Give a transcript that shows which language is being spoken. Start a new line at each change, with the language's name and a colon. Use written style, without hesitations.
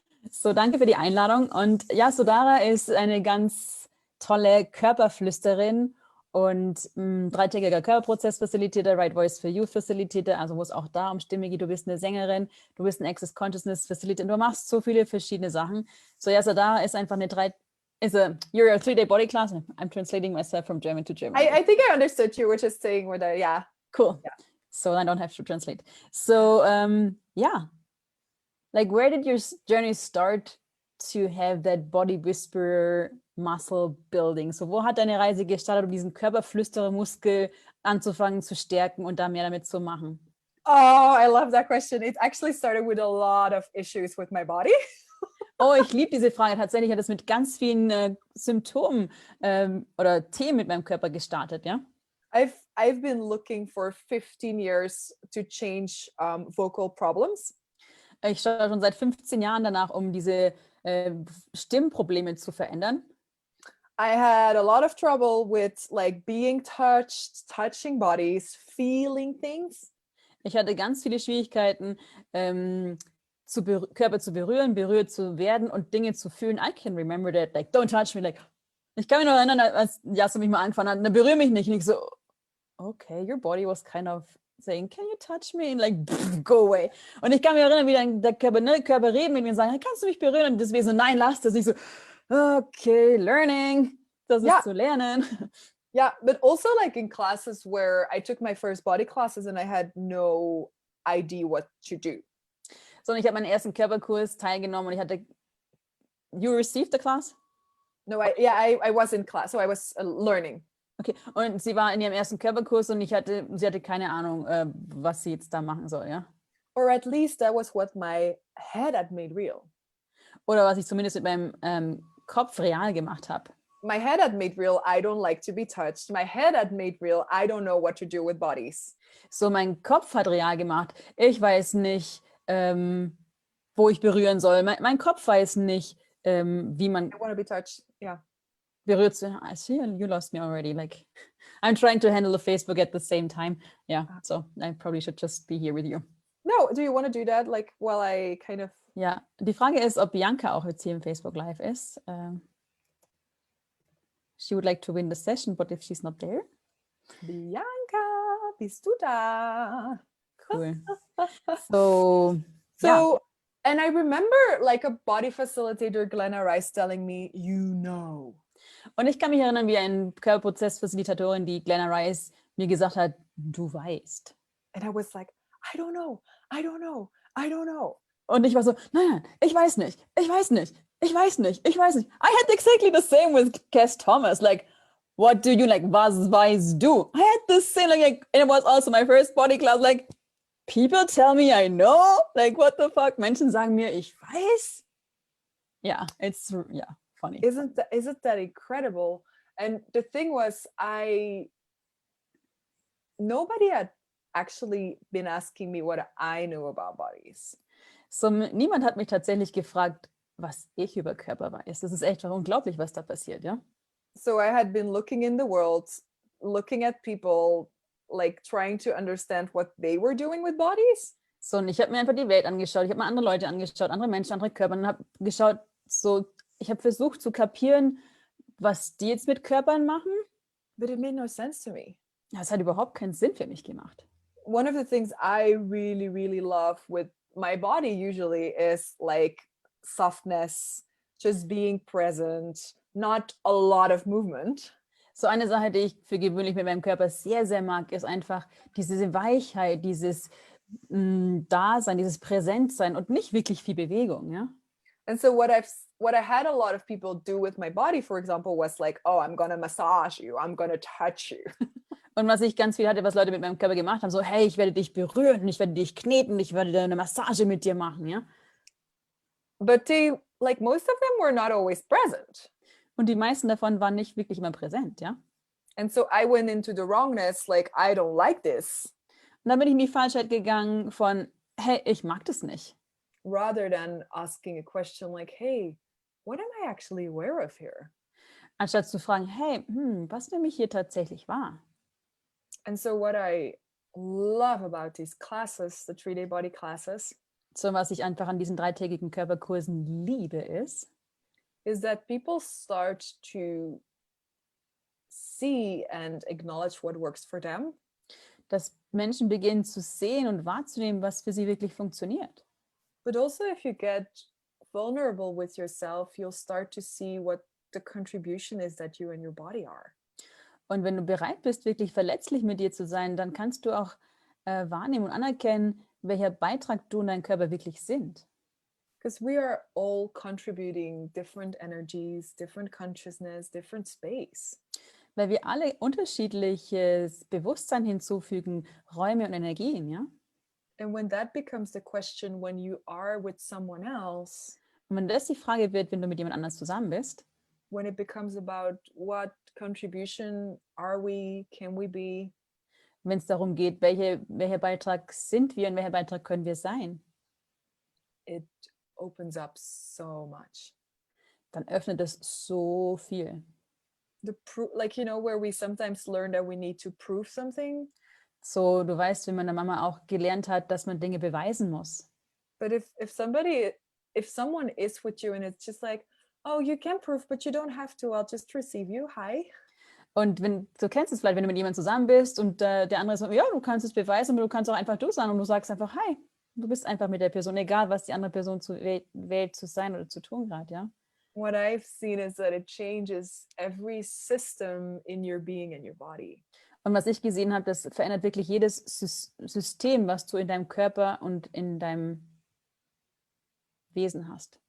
German: So, danke für die Einladung. Und Yasodhara ist eine ganz tolle Körperflüsterin und dreitägiger Körperprozess-Facilitator, Right Voice for You Facilitator, also wo es auch da um Stimme geht. Du bist eine Sängerin, du bist ein Access Consciousness Facilitator, du machst so viele verschiedene Sachen. So, Yasodhara ist einfach eine
English: you're a 3-day body class. I'm translating myself from German to German. I think I understood you were just saying with yeah. Cool. Yeah. So I don't have to translate. So yeah, like where did your journey start to have that body whisperer muscle building?
German: So wo hat deine Reise gestartet, um diesen Körperflüsterer-Muskel anzufangen zu stärken und da mehr damit zu machen?
English: Oh, I love that question. It actually started with a lot of issues with my body.
German: Oh, ich liebe diese Frage. Tatsächlich hat es mit ganz vielen Symptomen oder Themen mit meinem Körper gestartet, ja?
English: I've been looking for 15 years to change vocal problems.
German: Ich schaue schon seit 15 Jahren danach, um diese Stimmprobleme zu verändern.
English: I had a lot of trouble with like being touched, touching bodies, feeling things.
German: Ich hatte ganz viele Schwierigkeiten, Körper zu berühren, berührt zu werden und Dinge zu fühlen.
English: I can remember that, like, don't touch me, like,
German: ich kann mich noch erinnern, als Yasu mich mal angefangen hat, berühre mich nicht. Und ich so,
English: okay, your body was kind of saying, can you touch me? And like, go away.
German: Und ich kann mich erinnern, wie dann der Körper reden mit mir und sagen, hey, kannst du mich berühren? Und deswegen so, nein, lass das. Ich so, okay, learning, das ist zu lernen.
English: Yeah, but also like in classes where I took my first body classes and I had no idea what to do.
German: So, und ich habe meinen ersten Körperkurs teilgenommen und ich hatte,
English: you received the class? No, I was in class, so I was learning.
German: Okay, und sie war in ihrem ersten Körperkurs und sie hatte keine Ahnung, was sie jetzt da machen soll, ja?
English: Or at least that was what my head had made real.
German: Oder was ich zumindest mit meinem Kopf real gemacht habe.
English: My head had made real, I don't like to be touched. My head had made real, I don't know what to do with bodies.
German: So, mein Kopf hat real gemacht. Ich weiß nicht, wo ich berühren soll. Mein Kopf weiß nicht, wie man...
English: I want to be touched, yeah.
German: Berührt zu...
English: I see, you lost me already. Like, I'm trying to handle the Facebook at the same time. Yeah, so I probably should just be here with you. No, do you want to do that? Like, while I kind of...
German: Ja, die Frage ist, ob Bianca auch jetzt hier im Facebook Live ist.
English: She would like to win the session, but if she's not there...
German: Bianca, bist du da?
English: Cool. So, and I remember like a body facilitator, Glenna Rice, telling me, you know.
German: Und ich kann mich erinnern, wie ein Körperprozessfacilitatorin, die Glenna Rice, mir gesagt hat, du weißt.
English: And I was like, I don't know, I don't know, I don't know.
German: Und ich war so, nein, ich weiß nicht, ich weiß nicht, ich weiß nicht, ich weiß nicht.
English: I had exactly the same with Cass Thomas, like, what do you, like,
German: was weißt du?
English: I had the same, like, and it was also my first body class, like, people tell me I know, like, what the fuck?
German: Menschen sagen mir, ich weiß.
English: Yeah, it's, yeah, funny. Isn't that incredible? And the thing was, nobody had actually been asking me what I knew about bodies.
German: So, niemand hat mich tatsächlich gefragt, was ich über Körper weiß. Das ist echt unglaublich, was da passiert, ja?
English: So I had been looking in the world, looking at people, like trying to understand what they were doing with bodies.
German: So, und ich habe mir einfach die Welt angeschaut, ich habe mir andere Leute angeschaut, andere Menschen, andere Körper und habe geschaut, so, ich habe versucht zu kapieren, was die jetzt mit Körpern machen.
English: But it made no sense to me.
German: Das hat überhaupt keinen Sinn für mich gemacht.
English: One of the things I really, really love with my body usually is like softness, just being present, not a lot of movement.
German: So eine Sache, die ich für gewöhnlich mit meinem Körper sehr, sehr mag, ist einfach diese Weichheit, dieses Dasein, dieses Präsentsein und nicht wirklich viel Bewegung, ja?
English: And so what I had a lot of people do with my body, for example, was like, oh, I'm gonna massage you, I'm gonna touch you.
German: Und was ich ganz viel hatte, was Leute mit meinem Körper gemacht haben, so, hey, ich werde dich berühren, ich werde dich kneten, ich werde eine Massage mit dir machen, ja?
English: But like most of them were not always present.
German: Und die meisten davon waren nicht wirklich immer präsent, ja?
English: And so I went into the wrongness, like, I don't like this.
German: Und dann bin ich in die Falschheit gegangen von, hey, ich mag das nicht.
English: Rather than asking a question like, hey, what am I actually aware of here?
German: Anstatt zu fragen, hey, was nehme ich hier tatsächlich wahr?
English: And so what I love about these classes, the 3-day body classes,
German: So, was ich einfach an diesen 3-tägigen Körperkursen liebe,
English: is that people start to see and acknowledge what works for them.
German: dass Menschen beginnen zu sehen und wahrzunehmen, was für sie wirklich funktioniert.
English: But also if you get vulnerable with yourself, you'll start to see what the contribution is that you and your body are.
German: Und wenn du bereit bist, wirklich verletzlich mit dir zu sein, dann kannst du auch wahrnehmen und anerkennen, welcher Beitrag du und dein Körper wirklich sind.
English: Because we are all contributing different energies, different consciousness, different space.
German: Weil wir alle unterschiedliches Bewusstsein hinzufügen, Räume und Energien, ja?
English: And when that becomes the question when you are with someone else,
German: Und wenn das die Frage wird, wenn du mit jemand anders zusammen bist,
English: when it becomes about what contribution are we, can we be,
German: wenn es darum geht, welcher Beitrag sind wir und welcher Beitrag können wir sein,
English: it opens up so much.
German: dann öffnet es so viel.
English: Like, you know, where we sometimes learn that we need to prove something.
German: So, du weißt, wie meine Mama auch gelernt hat, dass man Dinge beweisen muss.
English: But if someone is with you and it's just like, oh, you can prove, but you don't have to, I'll just receive you. Hi.
German: Und du kennst es vielleicht, wenn du mit jemandem zusammen bist und der andere sagt, ja, du kannst es beweisen, aber du kannst auch einfach du sein und du sagst einfach, hi, du bist einfach mit der Person, egal was die andere Person wählt zu sein oder zu tun gerade, ja.
English: What I've seen is that it changes every system in your being and your body.
German: Und was ich gesehen habe, das verändert wirklich jedes System, was du in deinem Körper und in deinem Wesen hast.